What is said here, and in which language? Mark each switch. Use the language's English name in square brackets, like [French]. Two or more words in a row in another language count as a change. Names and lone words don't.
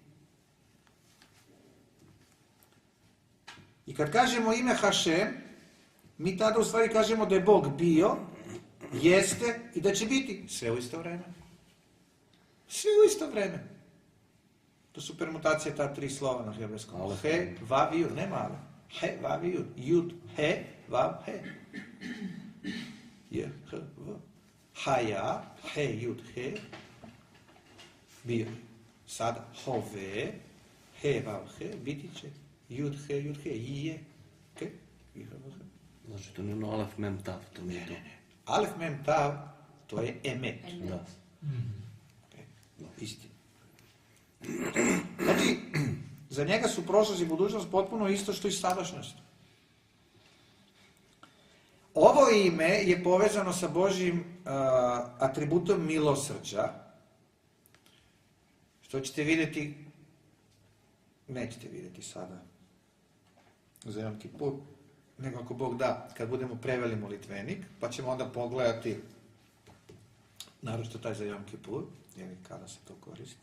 [Serbian] I kad kažemo ime Hašem, mi tada u stvari kažemo da je Bog bio, jeste i da će biti sve u isto vreme. Sve u isto vreme. To su permutacije ta tri slova na hebrejskom. He, vav, jud, nema ale. He, vav, jud. Jud, he, vav, he. Je, he, v. Haja, he, jud, he. Bio. Sada, hove, he, vav, he, biti će. Jud, he, i je. Ke, i, he, vav, he. Znači, to nije ono alef, mem, tav, to nije to. Alef, mem, tav, to je emet. Da. Istina. Znači, za njega su prošlost i budućnost potpuno isto što i sadašnjost. Ovo ime je povezano sa Božjim atributom milosrđa, što ćete vidjeti, nećete vidjeti sada za Jom Kipur, nego ako Bog da, kad budemo preveli molitvenik, pa ćemo onda pogledati, naročito taj za Jom Kipur, jer kada se to koristi.